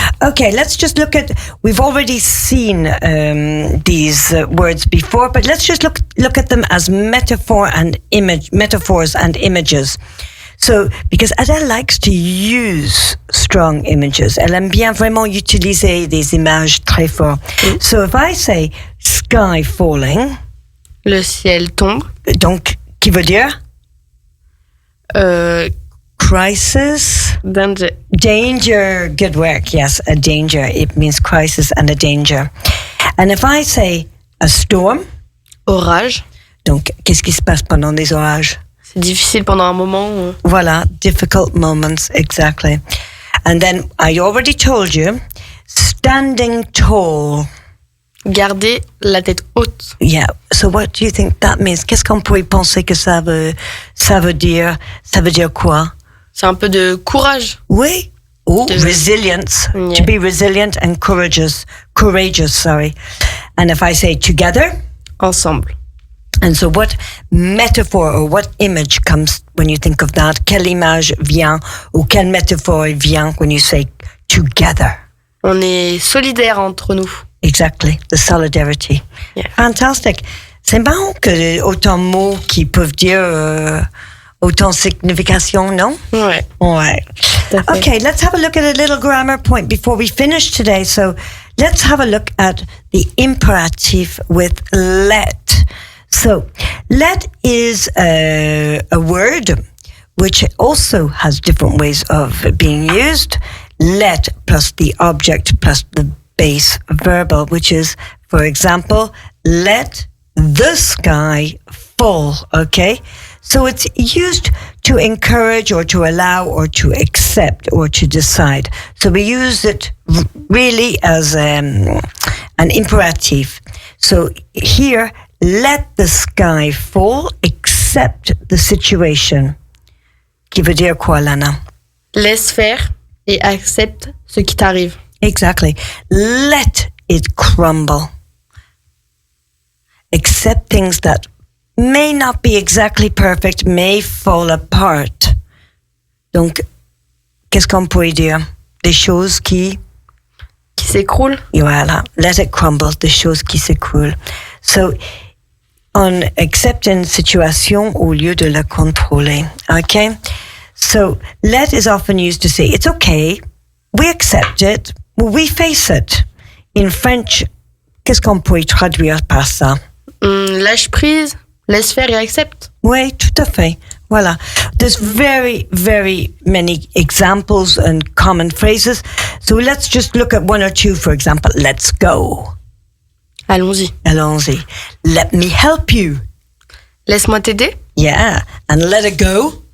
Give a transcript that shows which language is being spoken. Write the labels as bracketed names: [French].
[English] Okay, let's just look at, we've already seen these words before, but let's just look at them as metaphors and images. So, because Adele likes to use strong images, [French] elle aime bien vraiment utiliser des images très fortes. [English] So if I say sky falling, [French] le ciel tombe. Donc, qui veut dire? [English] Crisis. Danger. Good work. Yes, a danger. It means crisis and a danger. And if I say a storm. [French] Orage. Donc, qu'est-ce qui se passe pendant des orages? C'est difficile pendant un moment. Voilà, [English] difficult moments, exactly. And then I already told you, standing tall. [French] Garder la tête haute. [English] Yeah. So what do you think that means? [French] Qu'est-ce qu'on pourrait penser que ça veut dire? Ça veut dire quoi? C'est un peu de courage. [English] Oui. Oh, resilience. Yeah. To be resilient and courageous, sorry. And if I say together? [French] Ensemble. [English] And so what metaphor or what image comes when you think of that? [French] Quelle image vient ou quelle métaphore vient [English] when you say together? [French] On est solidaires entre nous. [English] Exactly, the solidarity. Yeah. Fantastic. [French] C'est marrant que autant de mots qui peuvent dire autant de signification, non? Ouais. Ouais. [English] Okay, let's have a look at a little grammar point before we finish today. So let's have a look at the imperative with let. So let is a word which also has different ways of being used. Let plus the object plus the base verbal, which is, for example, let the sky fall, okay? So it's used to encourage or to allow or to accept or to decide. So we use it really as an imperative. So here, let the sky fall, accept the situation. [French] Qui veut dire quoi, Lana? Laisse faire et accepte ce qui t'arrive. [English] Exactly. Let it crumble. Accept things that may not be exactly perfect, may fall apart. [French] Donc, qu'est-ce qu'on pourrait dire? Des choses qui s'écroulent. Voilà. [English] Let it crumble, [French] des choses qui s'écroulent. So, on accepte une situation au lieu de la contrôler. [English] Okay? So, let is often used to say, it's okay, we accept it, we face it. In French, [French] qu'est-ce qu'on pourrait traduire par ça? Lâche prise, laisse faire et accepte. Oui, tout à fait. Voilà. [English] There's very, very many examples and common phrases. So let's just look at one or two, for example. Let's go. [French] Allons-y. Allons-y. [English] Let me help you. [French] Laisse-moi t'aider. [English] Yeah. And let it go.